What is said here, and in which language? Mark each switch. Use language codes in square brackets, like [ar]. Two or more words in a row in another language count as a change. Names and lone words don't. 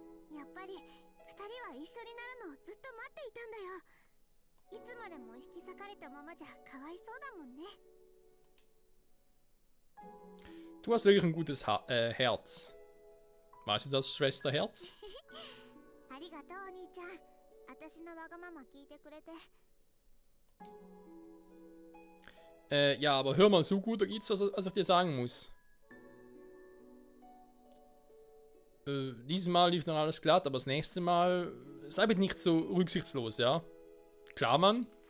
[de] Du hast wirklich ein gutes Herz. Weißt du das, Schwesterherz? [ja] りがとうお兄ちゃん。私のわがまま聞いてくれて。 [de] Ja, aber hör mal, so gut da geht's, was ich dir sagen muss. Dieses Mal lief noch alles glatt, aber das nächste Mal sei bitte nicht so rücksichtslos, ja? Klar, Mann?